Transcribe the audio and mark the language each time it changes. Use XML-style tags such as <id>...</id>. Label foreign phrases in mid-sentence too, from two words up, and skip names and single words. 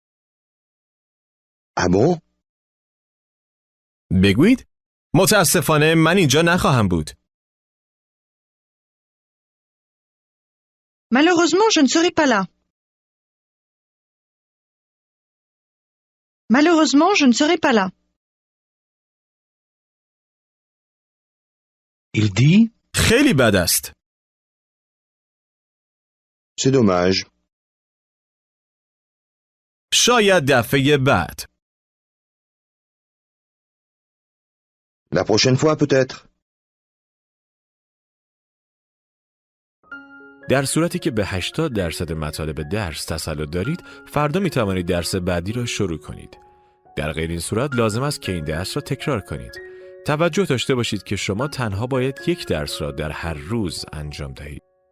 <fr>Ah bon?</fr> <fa>بگویید متاسفانه من اینجا نخواهم بود.</fa> <fr>Malheureusement, je ne serai pas là. Malheureusement, je ne serai pas là. Il dit.</fr> <fa>خیلی بد است.</fa> <fr>C'est dommage.</fr> <fa>شاید دفعه بعد.</fa> <fr>La prochaine fois peut-être.</fr> <fa>در صورتی که به 80% مطالب درس تسلط دارید، فردا می توانید درس بعدی را شروع کنید. در غیر این صورت لازم است که این درس را تکرار کنید. توجه داشته باشید که شما تنها باید یک درس را در هر روز انجام دهید.</fa>